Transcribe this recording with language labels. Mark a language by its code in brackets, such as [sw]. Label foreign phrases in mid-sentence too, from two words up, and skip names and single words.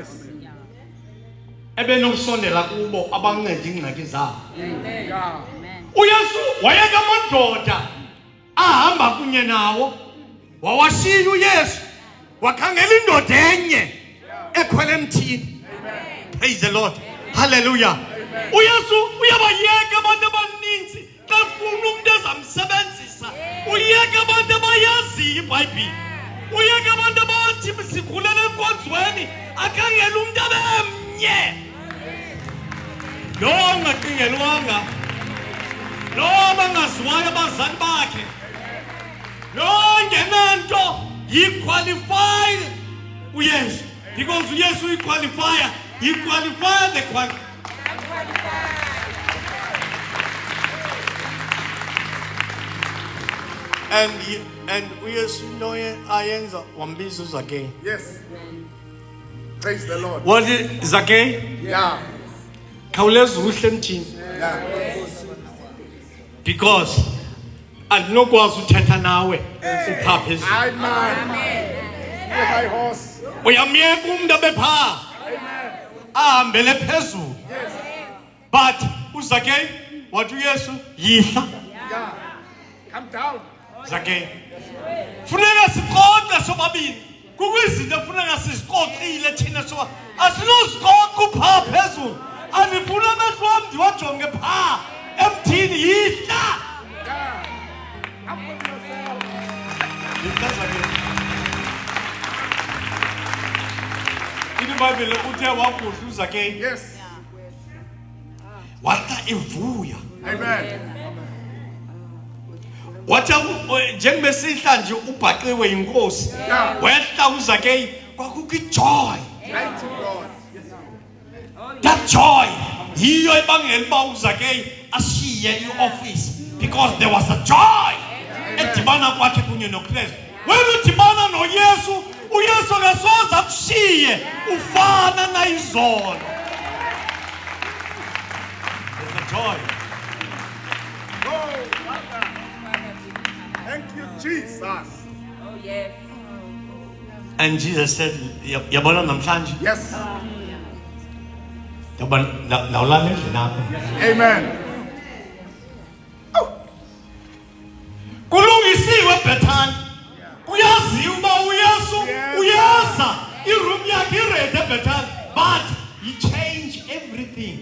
[xh] ebenokusondela kubo abanceda ingxaki zabo. [en] Yeah. [xh] uYesu wayeka amadoda ahamba kunye nawo wawashiya uYesu wakhangela indoda enye ekhwele emthini. [en] Praise the Lord. Hallelujah. [xh] uYesu uyabayeka abantu abaninzi xa ufuna umuntu ezamsebenzisa uyeka abantu abayaziyo iBhayibhile uyeka abantu abathi sikhulela enkonzweni akhangela umuntu abemnye lo angaqingelwanga lo abangaziwayo abazali bakhe lo ngenanto yi-qualified uYesu because uYesu uyi-qualifier yi-qualifier [en] the qualifier. [xh] And uYesu into ayenza wambiza uZakheyu. [en] Yes. Praise the Lord. [xh] Wathi Zakheyu [en] Yeah. [xh] khawuleza uhle emthini [en] Yeah. [xh] because andinokwazi uthetha nawe uphaa phezulu. [en] High man. You high horse. [xh] Uyamyeka umuntu abe phaa [en] Amen. [xh] ahambele phezulu. [en] Yes. [xh] But uZakheyu wathi uYesu yihla. [en] Yeah. Come down. [xh] Zakheyu funeka sixoxe sobabini kukho izinto funeka sizixoxile thina soba asinozixoxa uphaa phezulu andifuna amehlo wam ndiwajonge phaa emthini yihla. [en] Yeah. Humble yourself. [xh] Yihla Zakheyu. iBhayibhile uthe wakudla uZakheyu [en] Yes. [xh] wahla evuya [en] Amen. [xh] wathi njengebesihla nje ubhaqiwe yinkosi [en] Yeah. [xh] wehla uZakheyu kwakukho ijoy. [en] Mighty God. That joy [xh] yiyo ebangela uba uZakheyu ashiye ioffice [en] because there was a joy [xh] edibana kwakhe kunye noKristu. Wena udibana noYesu uYesu akasoze akushiye ufana nayizolo. [en] There's a joy. Oh, Father. Thank you, Jesus. And Jesus said [xh] yabona namhlanje [en] Yes. [xh] ndawulala endlini apha [en] Amen. [xh] kulungisiwe eBhethani kuyaziwa uba uYesu [en] Yes. [xh] uyeza iroom yakhe irede eBhethani [en] but he changed everything.